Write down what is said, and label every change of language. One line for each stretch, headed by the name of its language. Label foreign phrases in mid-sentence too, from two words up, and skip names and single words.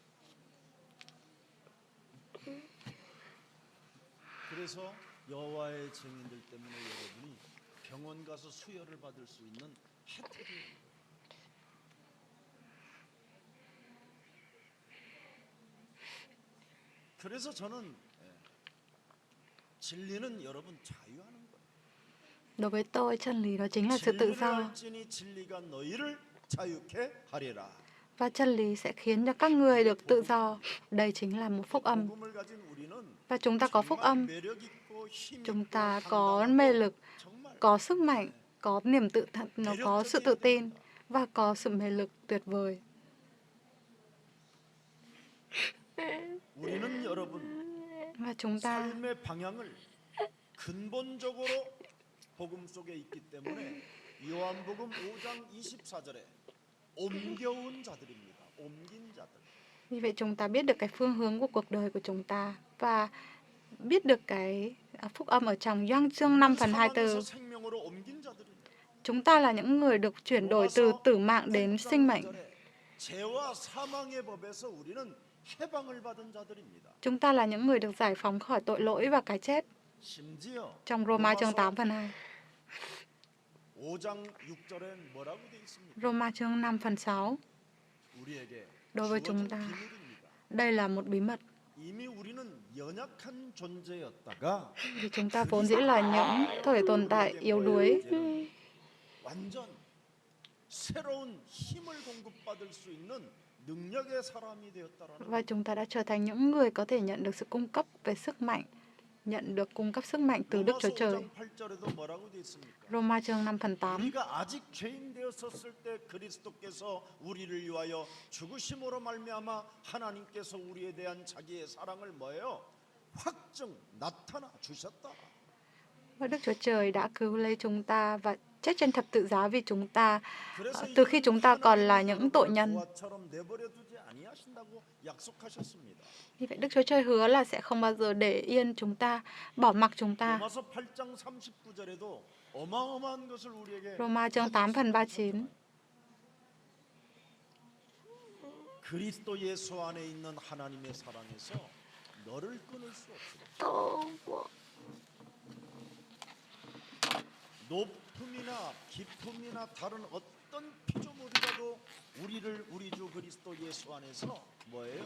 Korean: 그래서 여호와의 증인들 때문에 여러분이 병원 가서 수혈을 받을 수 있는 혜택이에요. 그래서 저는 진리는 여러분 자유하는 거예요.
Vietnamese: Đối với tôi, chân lý đó chính là sự tự
Korean: 진리를
Vietnamese: do.
Korean: 알지니 진리가 너희를 자유케 하리라.
Vietnamese: Và chân lý sẽ khiến cho các người được tự do. Đây chính là một phúc âm.
Korean: 복음을 가진 우리는
Vietnamese: Và chúng ta có phúc âm,
Korean: 정말 매력 있고 힘
Vietnamese: chúng
Korean: 있고
Vietnamese: ta có
Korean: 당당하고
Vietnamese: mê lực,
Korean: 정말
Vietnamese: có sức mạnh, có niềm tự thật, nó có sự tự tin và có sự mê lực tuyệt vời.
Korean: 우리는 여러분
Vietnamese: Và chúng ta
Korean: 삶의 방향을 근본적으로 복음 속에 있기 때문에 요한복음 5장 24절에 옮겨온 자들입니다. 옮긴 자들.
Vietnamese: Vì vậy chúng ta biết được cái phương hướng của cuộc đời của chúng ta và biết được cái phúc âm ở trong Gioan chương 5 phần 24.
Korean: 사망에서 생명으로 옮긴 자들입니다.
Vietnamese: Chúng ta là những người được chuyển đổi từ tử mạng đến sinh mệnh.
Korean: 죄와 사망의 법에서 우리는 해방을 받은 자들입니다.
Vietnamese: Chúng ta là những người được giải phóng khỏi tội lỗi và cái chết.
Korean: 심지어
Vietnamese: Trong Roma chương 8 phần 2.
Korean: 5장 6절엔 뭐라고 돼 있습니까?
Vietnamese: Roma chương 5 phần 6.
Korean: 우리에게
Vietnamese: Đối với chúng
Korean: 주어진
Vietnamese: ta,
Korean: 비밀입니다.
Vietnamese: đây là một bí mật.
Korean: 이미 우리는 연약한 존재였다가
Vietnamese: Vì chúng ta vốn dĩ là những thể tồn tại yếu đuối.
Korean: 완전 새로운 힘을 공급받을 수 있는 능력의 사람이 되었다라는
Vietnamese: Và chúng ta đã trở thành những người có thể nhận được sự cung cấp về sức mạnh, nhận được cung cấp sức mạnh từ Đức Chúa
Korean: 로마서
Vietnamese: Trời.
Korean: 5장 8절에도 뭐라고 돼 있습니까?
Vietnamese: Roma chương 5 phần 8.
Korean: 우리가 아직 죄인 되었었을 때 그리스도께서 우리를 위하여 죽으심으로 말미암아 하나님께서 우리에 대한 자기의 사랑을 뭐예요? 확증 나타나 주셨다.
Vietnamese: Và Đức Chúa Trời đã cứu lấy chúng ta và chết trên thập tự giá vì chúng ta từ khi chúng ta còn là những tội nhân.
Korean: 보화처럼 내버려두지 아니하신다고 약속하셨습니다.
Vietnamese: Vì vậy Đức Chúa Trời hứa là sẽ không bao giờ để yên chúng ta, bỏ mặc chúng ta.
Korean: 로마서 8장 39절에도 어마어마한 것을 우리에게
Vietnamese: Roma chương 8 phần 39.
Korean: 그리스도 예수 안에 있는 하나님의 사랑에서 너를 끊을 수 없다. 높음이나 깊음이나 다른 어떤 피조물이라도 우리 주 그리스도 예수 안에서 뭐예요?